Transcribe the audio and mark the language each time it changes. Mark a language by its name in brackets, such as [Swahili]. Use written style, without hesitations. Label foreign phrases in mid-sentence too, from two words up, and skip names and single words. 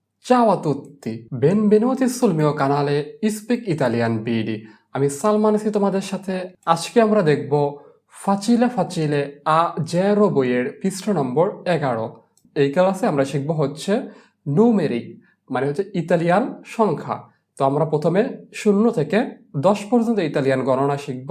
[Italian] Ciao a tutti, benvenuti sul mio canale Speak Italian BD. [Bangla] আমি সালমান আছি তোমাদের সাথে। আজকে আমরা দেখব ফাচিলে ফাচিলে আ জেরো বইয়ের পৃষ্ঠা নম্বর 11। এই ক্লাসে আমরা শিখব হচ্ছে নুমেরিক, মানে হচ্ছে ইতালিয়ান সংখ্যা। তো আমরা প্রথমে 0 থেকে 10 পর্যন্ত ইতালিয়ান গণনা শিখব।